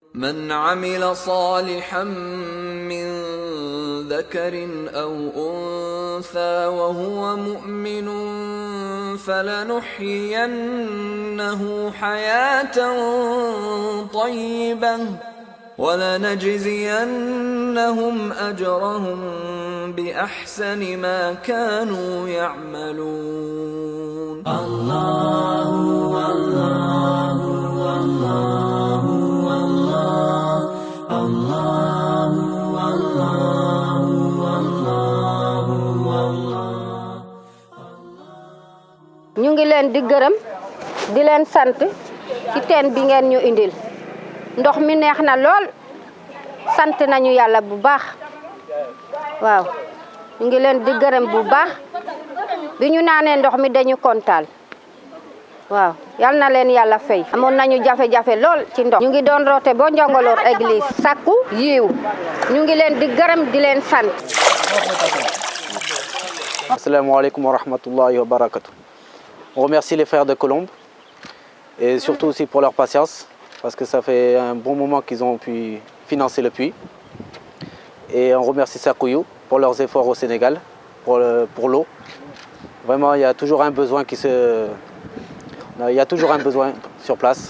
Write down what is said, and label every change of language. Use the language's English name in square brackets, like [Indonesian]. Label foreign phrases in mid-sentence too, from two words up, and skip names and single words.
[Arabic] من عمل صالحا من ذكر أو أنثى وهو مؤمن فلنحيينه حياة طيبة ولنجزينهم أجرهم بأحسن ما كانوا يعملون. الله الله الله الله الله الله. [Wolof] ñu ngi leen di gërëm di leen sant ci teen bi ngeen ñu indil ndox mi neex na lool sant nañu yàlla bu baax waaw ñu ngi leen di gërëm bu baax bi ñu naanee ndox mi dañu kontaan waaw yal na leen yàlla fay. amoon nañu jafe-jafe lool ci ndox ñu ngi doon roote bo Njongoloor église sakku yiw ñu ngi leen di gërëm di leen sant. [Arabic] السلام عليكم ورحمة الله وبركاته. [French] On remercie les frères de Colombes et surtout aussi pour leur patience parce que ça fait un bon moment qu'ils ont pu financer le puits. Et on remercie Sakuyu pour leurs efforts au Sénégal, pour l'eau. Vraiment, il y a toujours un besoin sur place.